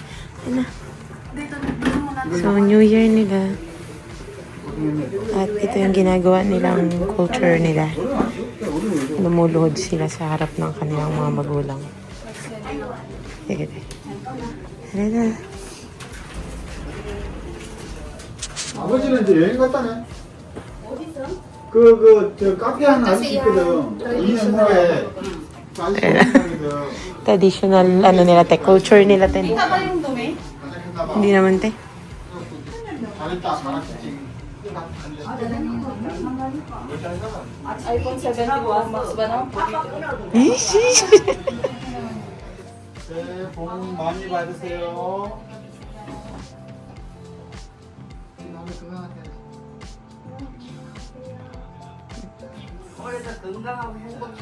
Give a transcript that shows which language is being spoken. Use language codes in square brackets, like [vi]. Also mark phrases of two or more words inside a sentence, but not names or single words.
[tl] Ayun na. So, [en] New Year [tl] nila. At ito yung ginagawa nilang culture nila. Lumuluhod sila sa harap ng kanilang mga magulang. Sige, sige. Ano na? [ko] 아버지는 이제 여행 갔다네. 저 카페 하나 아저씨 있거든. 2년 후에 아저씨 오신다거든. [tl] Traditional, ano nila, te. Culture nila, te. Hindi naman, te. [ko] 잘했다, 잘했지. [tl] iPhone 17 Pro Max ba no? Ish! [ko] 새해 복 많이 받으세요. 올해도 건강하고 행복해.